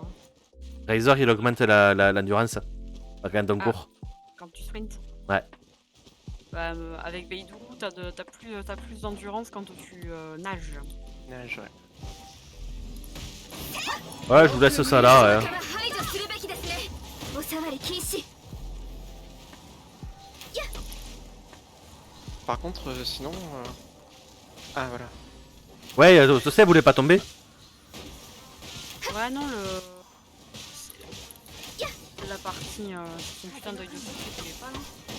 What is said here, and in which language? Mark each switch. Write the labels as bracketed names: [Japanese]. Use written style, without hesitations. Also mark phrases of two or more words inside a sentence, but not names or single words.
[French] Razor, il augmente l'endurance. Quand on Ah. court. Quand tu sprints? Ouais. Bah, avec Beidou, t'as plus d'endurance quand tu nages. Nage, ouais. Ouais, je vous laisse ça là. Hein. [Japanese] 排除するべきですねお触り禁止 [French] Par contre, sinon. Ah, voilà. Ouais, tu sais, elle voulait pas tomber. Ouais, non, partie, son putain d'œil de fou qui est pas là.